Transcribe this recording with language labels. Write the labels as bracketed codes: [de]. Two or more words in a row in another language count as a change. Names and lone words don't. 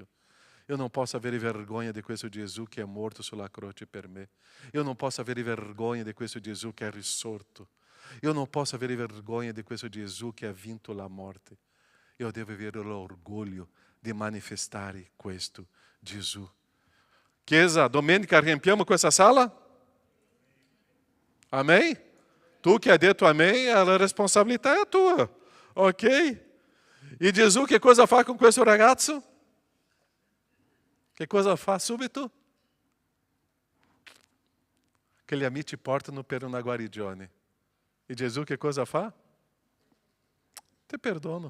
[it] Io non posso avere vergogna di questo Gesù che è morto sulla croce per me. Io non posso avere vergogna di questo Gesù che è risorto. Io non posso avere vergogna di questo Gesù che ha vinto la morte. Io devo avere l'orgoglio di manifestare questo Gesù. Chiesa, domenica riempiamo questa sala? Amém? Tu que hai detto amém, a responsabilità è tua. Ok? E Gesù che cosa fa con questo ragazzo? Che cosa fa subito? Che gli amici portano per una guarigione. E Gesù che cosa fa? Ti perdono.